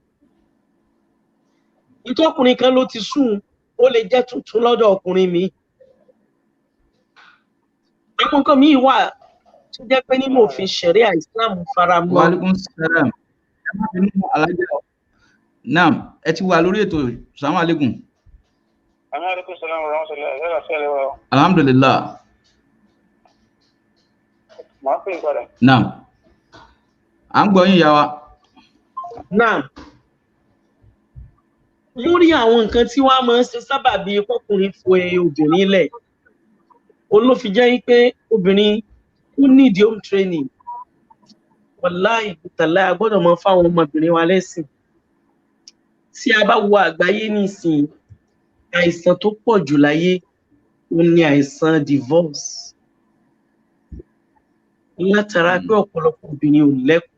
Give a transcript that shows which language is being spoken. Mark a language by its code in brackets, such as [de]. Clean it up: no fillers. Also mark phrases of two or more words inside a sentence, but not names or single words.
[yo] Ìtọ́kùnrin kan ló ti sùn, ó lè jẹ́ tuntun lọ́dọ̀ ọkùnrin mi. Àwọn nǹkan míì wà tó jẹ́ pé nínú òfin ṣẹ̀ríà Islam faramọ́. [ar] وعليكم السلام. [yo] Ẹ má bínú alájà. Naam, ẹ ti wà lórí ètò. [ar] السلام عليكم. عليكم السلام ورحمة الله. Alhamdulillah. [yo] Màá pè é padà. Naam. À ń gbọ́ yín ìyá wa. [ar] Naam. [yo] Lórí àwọn nǹkan tí wọ́n máa ń ṣe sábàbí ọkùnrin fo obìnrin lẹ̀, òun ló fi jẹ́ pé obìnrin ó [en] need home training. [yo] Wallahi tàlá a gbọ́dọ̀ máa fáwọn ọmọbìnrin wa lẹ́sìn. Tí a bá wo àgbáyé nísìnyí, àìsàn tó pọ̀ jù láyé òun ni àìsàn divorce. Látara pé ọ̀pọ̀lọpọ̀ obìnrin ò lẹ́kọ̀ọ́.